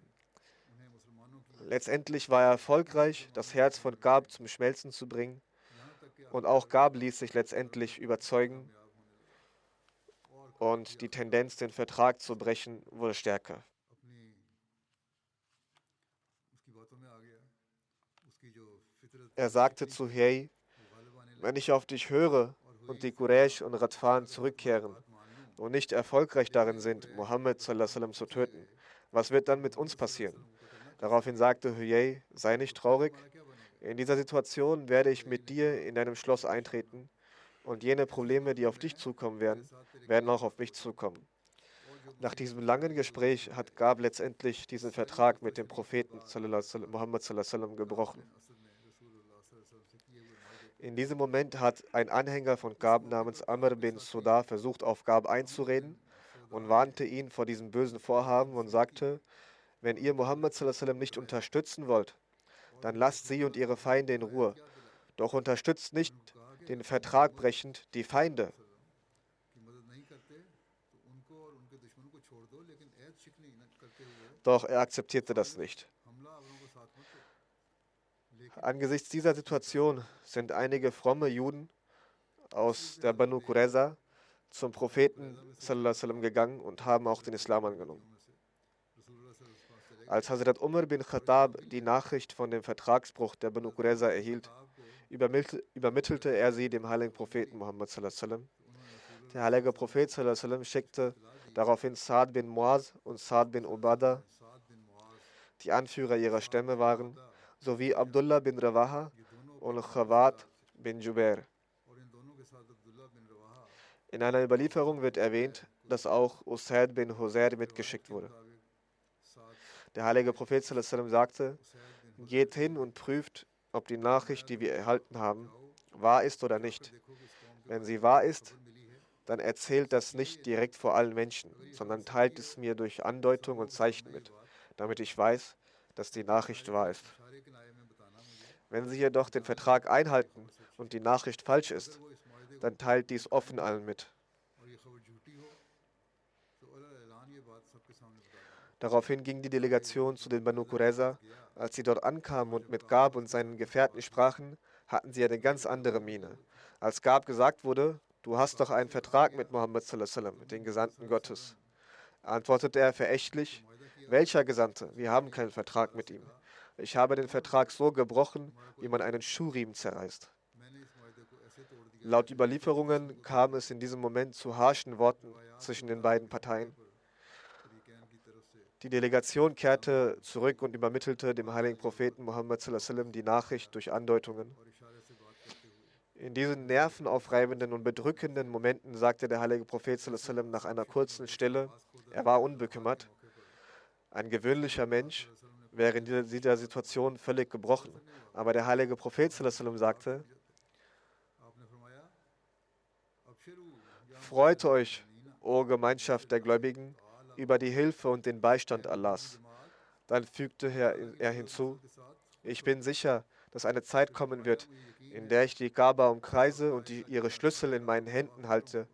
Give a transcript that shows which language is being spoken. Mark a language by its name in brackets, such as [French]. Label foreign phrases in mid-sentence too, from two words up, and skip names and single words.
[German] Letztendlich war er erfolgreich, das Herz von Gab zum Schmelzen zu bringen, und auch Gab ließ sich letztendlich überzeugen und die Tendenz, den Vertrag zu brechen, wurde stärker. Er sagte zu Huyay: Wenn ich auf dich höre und die Quraysh und Radfan zurückkehren und nicht erfolgreich darin sind, Mohammed [Arabic] صلى الله عليه وسلم [German] zu töten, was wird dann mit uns passieren? Daraufhin sagte Huyay: Sei nicht traurig. In dieser Situation werde ich mit dir in deinem Schloss eintreten und jene Probleme, die auf dich zukommen werden, werden auch auf mich zukommen. Nach diesem langen Gespräch hat Gab letztendlich diesen Vertrag mit dem Propheten Muhammad [Arabic] صلى الله عليه وسلم [German] gebrochen. In diesem Moment hat ein Anhänger von Gab namens Amr bin Sudar versucht, auf Gab einzureden und warnte ihn vor diesem bösen Vorhaben und sagte, wenn ihr Muhammad [Arabic] صلى الله عليه وسلم [German] nicht unterstützen wollt, dann lasst sie und ihre Feinde in Ruhe. Doch unterstützt nicht den Vertrag brechend die Feinde. Doch er akzeptierte das nicht. Angesichts dieser Situation sind einige fromme Juden aus der Banu Qurayza zum Propheten [Arabic] صلى الله عليه وسلم [German] gegangen und haben auch den Islam angenommen. Als Hazrat Umar bin Khattab die Nachricht von dem Vertragsbruch der Banu Qurayza erhielt, übermittelte er sie dem heiligen Propheten Muhammad [Arabic] صلى الله عليه وسلم. [German] Der heilige Prophet [Arabic] صلى الله عليه وسلم [German] schickte daraufhin Sa'd bin Muaz und Sa'd bin Ubadah, die Anführer ihrer Stämme waren, sowie Abdullah bin Rawaha und Khawat bin Jubair. In einer Überlieferung wird erwähnt, dass auch Usaid bin Husair mitgeschickt wurde. Der heilige Prophet [Arabic] صلى الله عليه وسلم [German] sagte, geht hin und prüft, ob die Nachricht, die wir erhalten haben, wahr ist oder nicht. Wenn sie wahr ist, dann erzählt das nicht direkt vor allen Menschen, sondern teilt es mir durch Andeutung und Zeichen mit, damit ich weiß, dass die Nachricht wahr ist. Wenn sie jedoch den Vertrag einhalten und die Nachricht falsch ist, dann teilt dies offen allen mit. Daraufhin ging die Delegation zu den Banu Qurayza. Als sie dort ankamen und mit Gab und seinen Gefährten sprachen, hatten sie eine ganz andere Miene. Als Gab gesagt wurde, du hast doch einen Vertrag mit Muhammad [Arabic] صلى الله عليه وسلم, [German] den Gesandten Gottes, antwortete er verächtlich, welcher Gesandte? Wir haben keinen Vertrag mit ihm. Ich habe den Vertrag so gebrochen, wie man einen Schuhriemen zerreißt. Laut Überlieferungen kam es in diesem Moment zu harschen Worten zwischen den beiden Parteien. Die Delegation kehrte zurück und übermittelte dem heiligen Propheten Muhammad sallallahu alaihi wasallam die Nachricht durch Andeutungen. In diesen nervenaufreibenden und bedrückenden Momenten sagte der heilige Prophet [Arabic] صلى الله عليه وسلم [German] nach einer kurzen Stille, er war unbekümmert. Ein gewöhnlicher Mensch wäre in dieser Situation völlig gebrochen. Aber der heilige Prophet [Arabic] صلى الله عليه وسلم [German] sagte, freut euch, o Gemeinschaft der Gläubigen, über die Hilfe und den Beistand Allahs. Dann fügte er hinzu, ich bin sicher, dass eine Zeit kommen wird, in der ich die Kaaba umkreise und ihre Schlüssel in meinen Händen halte.